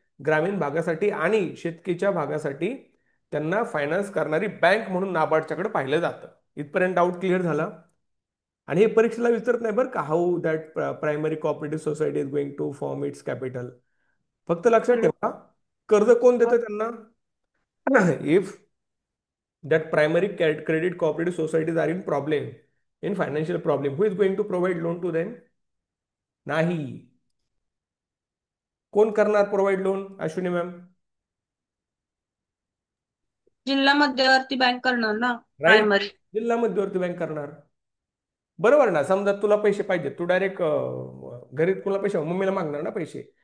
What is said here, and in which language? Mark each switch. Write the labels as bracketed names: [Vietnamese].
[Marathi] ग्रामीण भागासाठी आणि शेतकीच्या भागासाठी त्यांना फायनान्स करणारी बँक म्हणून नाबार्डच्याकडे पाहिलं जातं. इथपर्यंत डाऊट क्लिअर झाला? आणि हे परीक्षेला विचारत नाही बरं का, [English] How that primary cooperative society is going to form its capital. [Marathi] फक्त लक्षात ठेवा, कर्ज कोण देतं त्यांना? [English] If that primary credit cooperative societies are in problem, in financial problem, who is going to provide loan to them? [Marathi] नाही. कोण करणार प्रोव्हाइड लोन, अश्विनी मॅम? जिल्हा मध्यवर्ती बँक करणार ना. राईट. प्रायमरी. जिल्हा मध्यवर्ती बँक करणार. बरोबर ना? समजा तुला पैसे पाहिजे, तू डायरेक्ट घरी कुणाला पैसे, मम्मीला मागणार ना पैसे.